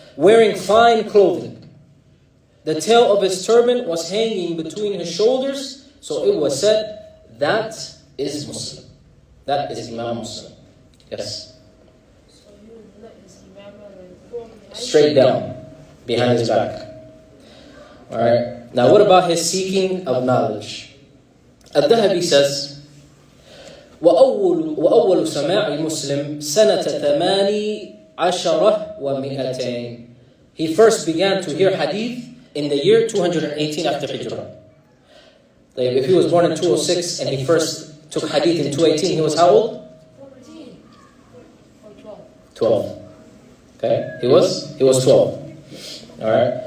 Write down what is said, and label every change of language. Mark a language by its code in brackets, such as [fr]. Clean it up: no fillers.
[en] Wearing fine clothing. The tail of his turban was hanging between his shoulders, so it was said, that is Muslim. That is Imam Muslim. Yes. So he would let his imam straight down, behind his back. Alright. Now what about his seeking of knowledge? al-Dhahabi says, [ar] وأول سماع المسلم سنة 18 و200. [en] He first began to hear hadith in the year 218 after Hijrah. If he was born in 206 and he first took hadith in 218, he was how old? 14 or 12. Okay? He was 12. Alright?